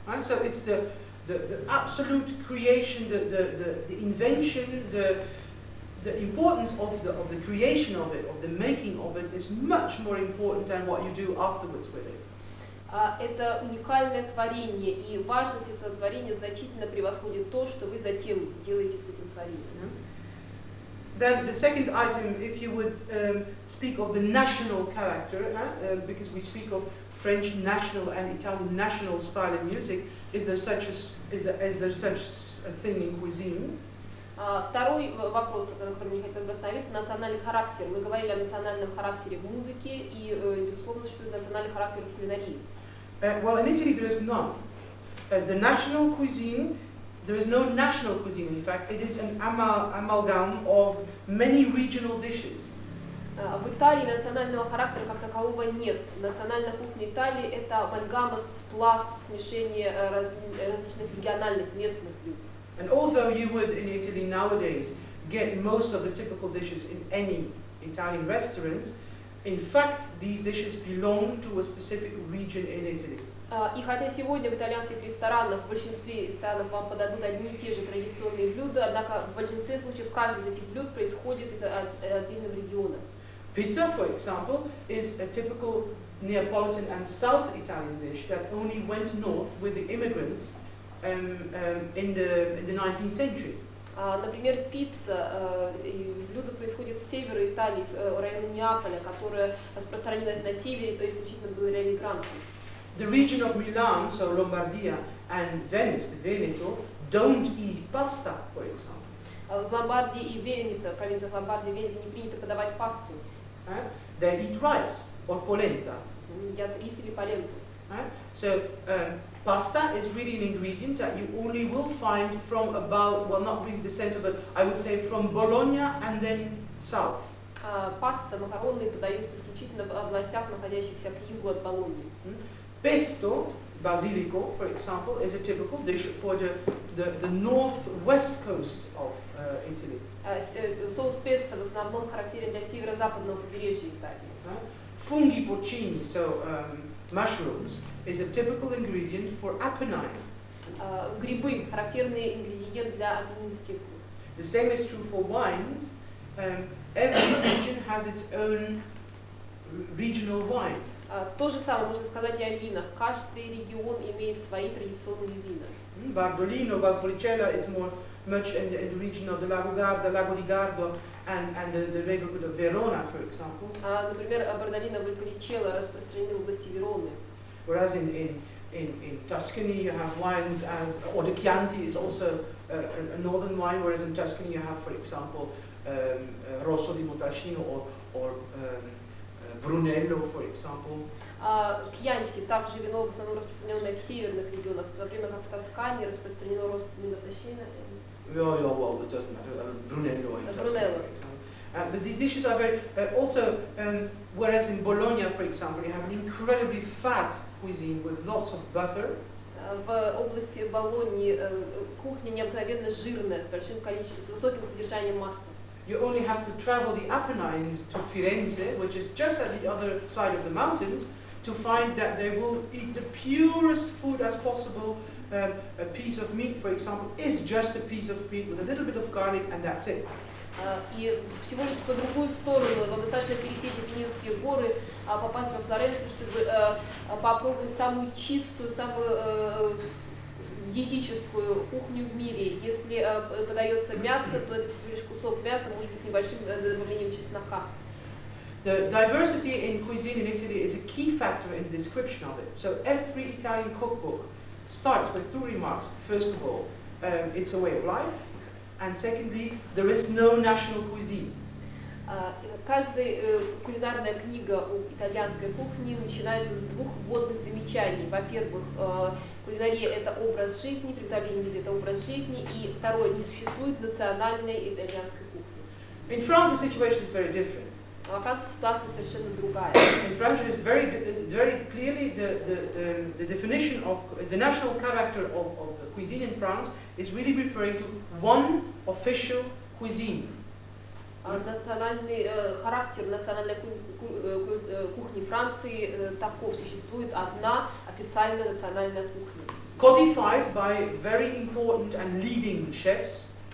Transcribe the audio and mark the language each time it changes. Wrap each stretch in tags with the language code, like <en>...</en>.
<en>So it's the absolute creation, the invention, the importance of the creation of it, of the making of it, is much more important than what you do afterwards with it.</en> <ru>Это уникальное творение, и важность этого творения значительно превосходит то, что вы затем делаете с этим творением.</ru> <en>Then the second item, if you would speak of the national character, because we speak of French national and Italian national style of music, is there such a thing in cuisine?</en> <ru>Второй вопрос, на котором я хотела бы остановиться, национальный характер. Мы говорили о национальном характере в музыке и, безусловно, существует национальный характер в кулинарии.</ru> <en>Well, in Italy there is none. The national cuisine, there is no national cuisine, in fact. It is an amalgam of many regional dishes.</en> <ru>В Италии национального характера как такового нет. Национальная кухня Италии – это амальгама, сплав, смешение различных региональных местных блюд.</ru> <en>And although you would in Italy nowadays get most of the typical dishes in any Italian restaurant, in fact these dishes belong to a specific region in Italy.</en> <ru>И хотя сегодня в итальянских ресторанах, в большинстве ресторанов вам подадут одни и те же традиционные блюда, однако в большинстве случаев каждый из этих блюд происходит из отдельного региона.</ru> <en>Pizza, for example, is a typical Neapolitan and South Italian dish that only went north with the immigrants in the 19th century.</en> <ru>Например, пицца, блюдо происходит с севера Италии, с района Неаполя, которое распространилось на севере, то есть исключительно благодаря мигрантам.</ru> <en>The region of Milan, so Lombardia and Venice, the Veneto, don't eat pasta, for example.</en> <ru>В Ломбардии и Венето, провинциях Ломбардии и Венето, не принято подавать пасту.</ru> <en>They eat rice or polenta.</en> <ru>Едят рис или поленту.</ru> <en>So pasta is really an ingredient that you only will find from about, well, not really the center, but I would say from Bologna and then south.</en> <ru>Паста, макароны подаются исключительно в областях, находящихся к югу от Болонии.</ru> <en>Pesto, basilico, for example, is a typical dish for the northwest coast of Italy.</en> <ru>Соус песто в основном характерен для северо-западного побережья Италии.</ru> <en>Funghi porcini, so mushrooms, is a typical ingredient for Apennine.</en> <ru>Грибы – характерный ингредиент для апеннинских.</ru> <en>The same is true for wines. Every region has its own regional wine.</en> <ru>То же самое можно сказать и о винах. Каждый регион имеет свои традиционные вина.</ru> <en>Bardolino, Valpolicella is much in the region of the Lago Garda, Lago di Garda, and the neighborhood of Verona, for example.</en> <ru>Например, Бардолино, Вальполичелло распространены в области Вероны.</ru> <en>Whereas in Tuscany you have wines as, or the Chianti is also a northern wine, whereas in Tuscany you have, for example, Rosso di Montalcino or Brunello, for example.</en> <ru>Chianti также вино в основном распространенное в северных регионах, в то время как в Тоскане распространено Rosso di Montalcino</ru> <en>Well, it doesn't matter. Brunello. Brunello. But these dishes are very also. Whereas in Bologna, for example, you have an incredibly fat cuisine with lots of butter.</en> <ru>В области Болоньи кухня необыкновенно жирная, с большим количеством, с высоким содержанием масла.</ru> <en>You only have to travel the Apennines to Firenze, which is just at the other side of the mountains, to find that they will eat the purest food as possible. A piece of meat, for example, is just a piece of meat with a little bit of garlic, and that's it.</en> <ru>И всего лишь по другую сторону вам достаточно пересечь Апеннинские горы, попасть во Флоренцию, чтобы попробовать самую чистую, самую диетическую кухню в мире. Если подается мясо, то это всего лишь кусок мяса, может быть, с небольшим добавлением чеснока.</ru> <en>The diversity in cuisine in Italy is a key factor in the description of it. So every Italian cookbook starts with two remarks. First of all, it's a way of life, and secondly, there is no national cuisine.</en> <ru>Каждая кулинарная книга у итальянской кухни начинается с двух вводных замечаний. Во-первых, кулинария – это образ жизни, приготовление еды – это образ жизни, и второе – не существует национальной итальянской кухни.</ru> <en>In France, the situation is very different.</en> <ru>Во Франции ситуация совершенно другая.</ru> <en>In France, it's very clearly the definition of the national character of the cuisine in France is really referring to one official cuisine.</en> <ru>Национальный характер национальной кухни Франции таков: существует одна официальная национальная кухня.</ru> <en>Codified by very important and leading chefs.</en>